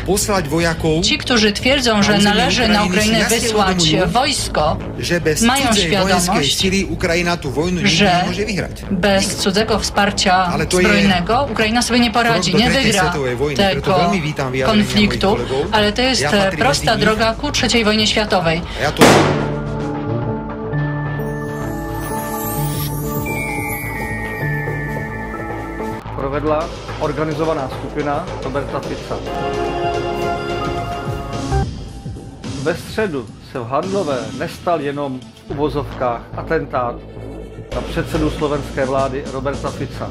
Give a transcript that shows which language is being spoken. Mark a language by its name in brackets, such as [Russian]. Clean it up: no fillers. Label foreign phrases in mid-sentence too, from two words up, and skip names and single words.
[Polish] Ci, którzy twierdzą, że należy na Ukrainę wysłać wojsko, mają świadomość, że bez cudzego wsparcia zbrojnego Ukraina sobie nie poradzi, nie wygra tego konfliktu, ale to jest prosta droga ku III wojnie światowej. [Czech] Provedla organizovaná skupina Roberta Fica. Ve středu se v Handlové nestal jenom v uvozovkách atentát na předsedu slovenské vlády Roberta Fica.